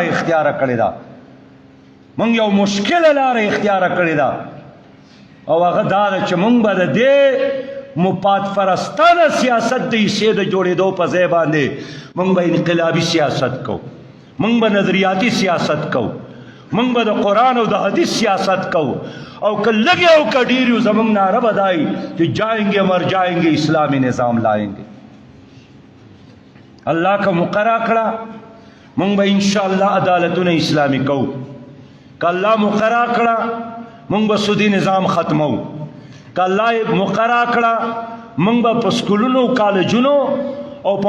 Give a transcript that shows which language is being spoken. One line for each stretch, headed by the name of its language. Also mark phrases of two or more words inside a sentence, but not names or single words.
Pashto: اختیار کړې ده موږ یو مشکله لاره اختیار کړې ده او هغه دا ده چې موږ به د دې مفاد پرستانه سیاست د ایسې د جوړېدو په ځای باندې موږ به انقلابي سیاست کوو موږ به نظریاتي سیاست کوو موږ به د قرآن او د حدیث سیاست کوو او که لگے او که ډیر یو زموږ نعره به دای چې
Urdu: جائیں گے مر جائیں گے اسلامی نظام لائیں گے
Pashto: الله که مقرر کړه موږ به انشاءالله عدالتونه اسلامی کوو که الله مقرر کړه موږ به سودی نظام ختمو که الله مقرر کړه موږ به په سکولونو کالجونو او په